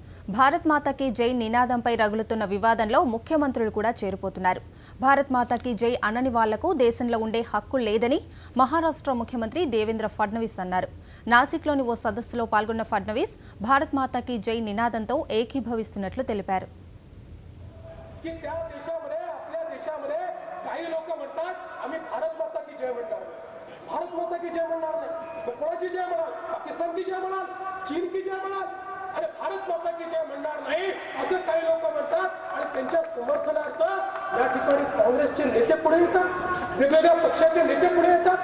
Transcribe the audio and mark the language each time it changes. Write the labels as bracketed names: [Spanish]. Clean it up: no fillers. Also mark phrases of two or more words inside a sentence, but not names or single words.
[Hindi] भारत माता की जय [Telugu] నినాదంపై రగులుతున్న వివాదంలో ముఖ్యమంత్రులు కూడా చేరిపోతున్నారు. [Hindi] भारत माता की जय [Telugu] అనని వాళ్లకు దేశంలో ఉండే హక్కు లేదని మహారాష్ట్ర ముఖ్యమంత్రి దేవేంద్ర ఫడ్నవీస్ అన్నారు. నాసిక్లోని ఓ సదస్సులో పాల్గొన్న ఫడ్నవీస్ [Hindi] भारत माता की जय [Telugu] నినాదంతో ఏకీభవిస్తున్నట్లు తెలిపారు. [Hindi] भारत माता की जय [Marathi] म्हणणार नाही, कोणाची जय म्हणाल? [Hindi] पाकिस्तान की जय [Marathi] म्हणाल? [Hindi] चीन की जय [Marathi] म्हणाल? अरे [Hindi] भारत माता की जय [Marathi] म्हणणार नाही असं काही लोक म्हणतात आणि त्यांच्या समर्थनार्थ या ठिकाणी काँग्रेसचे नेते पुढे येतात, वेगवेगळ्या पक्षाचे नेते पुढे येतात.